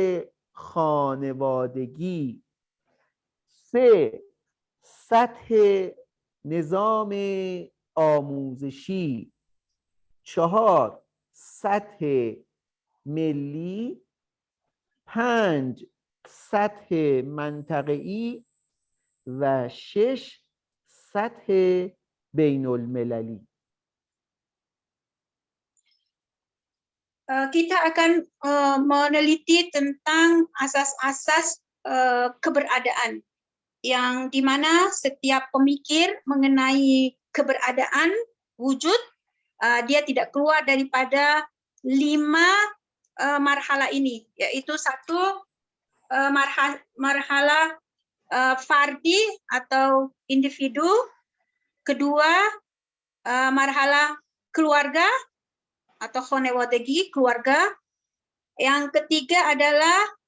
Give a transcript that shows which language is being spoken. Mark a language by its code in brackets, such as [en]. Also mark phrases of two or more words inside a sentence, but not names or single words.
[fa] خانوادگی، 3 سطح نظام آموزشی، 4 سطح ملی، 5 سطح منطقه‌ای و 6 سطح بین المللی. [id] Kita akan meneliti tentang asas-asas keberadaan, yang dimana setiap pemikir mengenai keberadaan wujud, dia tidak keluar daripada 5 marhala ini, yaitu 1 [fa] مرحله فردی [id] atau individu, kedua marhala keluarga atau khonewategi, keluarga, yang ketiga adalah